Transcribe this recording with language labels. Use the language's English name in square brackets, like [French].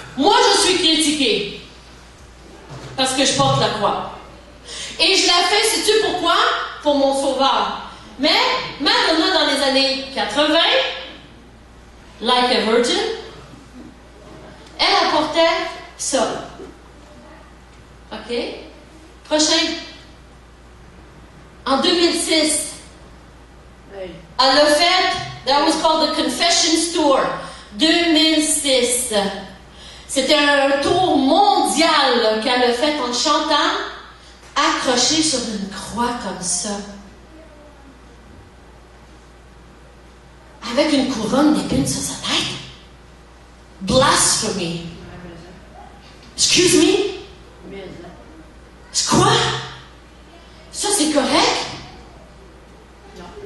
[French] Moi, je suis critiquée parce que je porte la croix. Et je la fais, sais-tu pourquoi? Pour mon sauveur. Mais Madonna, dans les années 80, like a virgin, elle apportait ça. OK? Prochain. En 2006, elle a fait, [English] that was called the Confessions Tour. [French] 2006. C'était un tour mondial qu'elle a fait en chantant, accrochée sur une croix comme ça. Avec une couronne d'épines sur sa tête. [English] Blasphemy. Excuse me? [French] C'est quoi? Ça, c'est correct? Non.